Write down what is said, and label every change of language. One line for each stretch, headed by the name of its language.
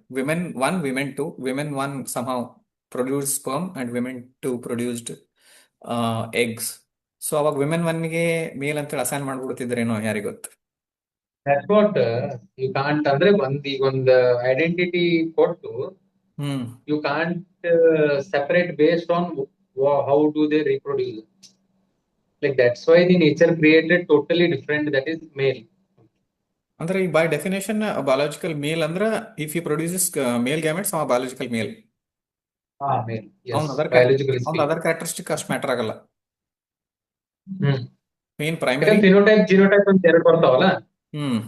English: Women one, women two, women one somehow produce sperm and women two produced eggs.
Kannada: So ಅವಾಗ women ಒನ್ಗೆ ಮೇಲ್ ಅಂತೇಳಿ assign ಮಾಡ್ಬಿಡ್ತಿದ್ರೇನೋ, ಯಾರಿಗ್ ಗೊತ್ತು?
English: That's what you can't
Kannada: ಅಂದ್ರೆ ಈಗ ಒಂದು ಐಡೆಂಟಿಟಿ ಕೊಟ್ಟು ಹ್ಮ್
English: you can't separate based on how do they reproduce. Like that's why the nature created totally different, that is male.
Kannada: ಅಂದ್ರೆ ಈ
English: by definition biological male ಅಂದ್ರ if you produces male gametes
Kannada: ಅವ
English: Biological male. Male, yes,
Kannada: ಅವ್ನ other
English: biologically
Kannada: characteristic ಅವ್ನ
English: speaking. Other characteristic
Kannada: ಅಷ್ಟು
English: matter
Kannada: ಆಗಲ್ಲ. ಹ್ಮ್
English: Main primary.
Kannada: ಯಾಕಂದ್ರೆ phenotype genotype ಅಂತ ಎರಡು ಬರ್ತಾವಲ್ಲ. ಹ್ಮ್